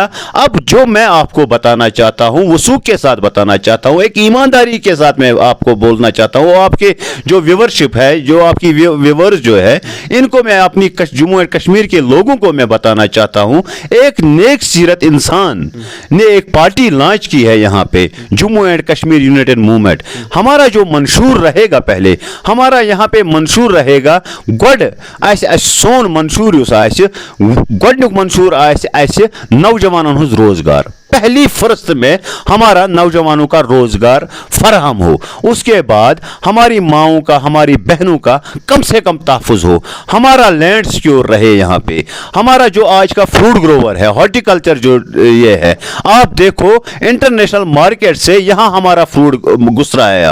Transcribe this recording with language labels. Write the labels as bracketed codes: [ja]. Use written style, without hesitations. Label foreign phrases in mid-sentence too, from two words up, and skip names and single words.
[hi] अब जो मैं आपको बताना चाहता हूं, वसूख के साथ बताना चाहता हूं, एक ईमानदारी के साथ मैं आपको बोलना चाहता हूं, आपके जो व्यूवरशिप है, जो आपकी व्यूवर्स जो है, इनको मैं अपनी जम्मू एंड कश्मीर के लोगों को मैं बताना चाहता हूं, एक नेक सीरत इंसान ने एक पार्टी लॉन्च की है यहाँ पे, जम्मू एंड कश्मीर यूनाइटेड मूवमेंट। हमारा जो मंशूर रहेगा, पहले हमारा यहाँ पे मंशूर रहेगा [ks] गोड सोन मंशूर गोडनुक मंशूर नौजवानन हुज रोजगार। [hi] पहली फहरिस्त में हमारा नौजवानों का रोजगार फराहम हो, उसके बाद हमारी माओं का, हमारी बहनों का कम से कम तहफ़्फ़ुज़ हो, हमारा [en] land secure [hi] रहे। यहाँ पे हमारा जो आज का [en] fruit grower [hi] है, हॉर्टिकल्चर जो ये है, आप देखो [en] international market [hi] से यहाँ हमारा फ्रूट घुस रहा है।